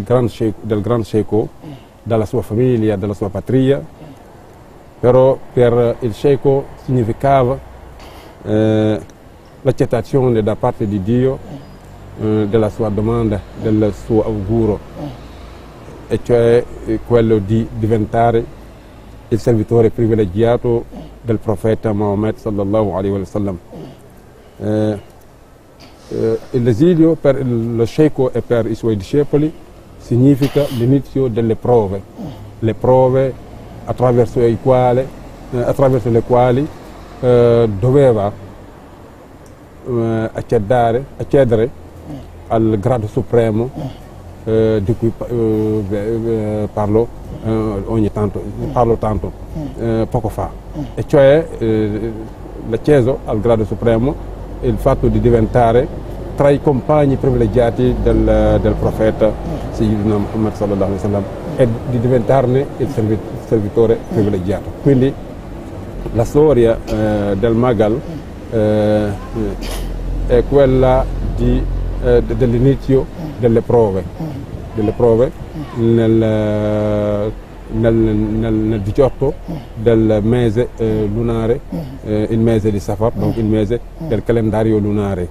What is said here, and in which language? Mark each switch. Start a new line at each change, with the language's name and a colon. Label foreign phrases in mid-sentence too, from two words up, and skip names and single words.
Italian: Grand Sheikh dalla sua famiglia, dalla sua patria, però per il Sheikh significava l'accettazione da parte di Dio della sua domanda, del suo augurio, e cioè quello di diventare il servitore privilegiato del profeta Muhammad
Arabic: sallallahu alaihi wa sallam.
Italian: L'esilio per lo Sheikh e per i suoi discepoli significa l'inizio delle prove, le prove attraverso le quali doveva accedere al grado supremo di cui parlo tanto poco fa, e cioè l'accesso al grado supremo, il fatto di diventare tra i compagni privilegiati del profeta
Arabic: Sayyidina Muhammad sallallahu alaihi wasallam
Italian: e di diventarne il servitore privilegiato. Quindi la storia del Magal è quella dell'inizio delle prove nel 18 del mese lunare, il mese di Safar, donc il mese del calendario lunare.